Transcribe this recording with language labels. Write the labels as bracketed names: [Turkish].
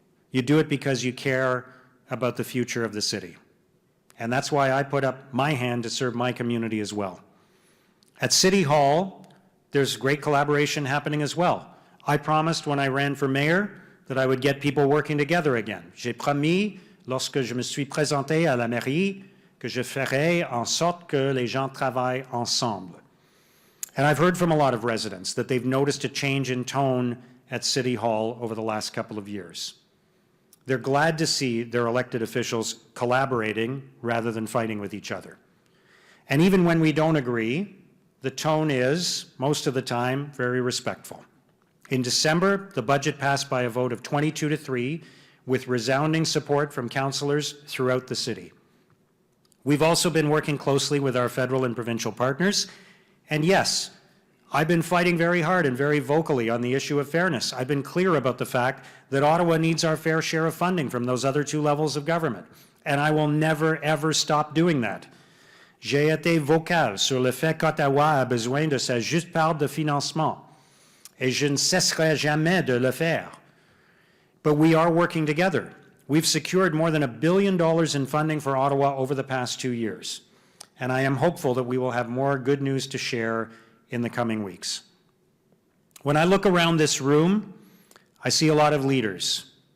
[English] You do it because you care about the future of the city. And that's why I put up my hand to serve my community as well. At City Hall, there's great collaboration happening as well. I promised when I ran for mayor that I would get people working together again. [French] J'ai promis, lorsque je me suis présenté à la mairie, que je ferai en sorte que les gens travaillent ensemble. [English] And I've heard from a lot of residents that they've noticed a change in tone at City Hall over the last couple of years. They're glad to see their elected officials collaborating rather than fighting with each other. And even when we don't agree, the tone is, most of the time, very respectful. In December, the budget passed by a vote of 22-3 with resounding support from councillors throughout the city. We've also been working closely with our federal and provincial partners, and yes, I've been fighting very hard and very vocally on the issue of fairness. I've been clear about the fact that Ottawa needs our fair share of funding from those other 2 levels of government, and I will never, ever stop doing that. [French] J'ai été vocal sur le fait qu'Ottawa a besoin de sa juste part de financement, et je ne cesserai jamais de le faire. [English] But we are working together. We've secured more than $1 billion in funding for Ottawa over the past 2 years, and I am hopeful that we will have more good news to share in the coming weeks. When I look around this room, I see a lot of leaders.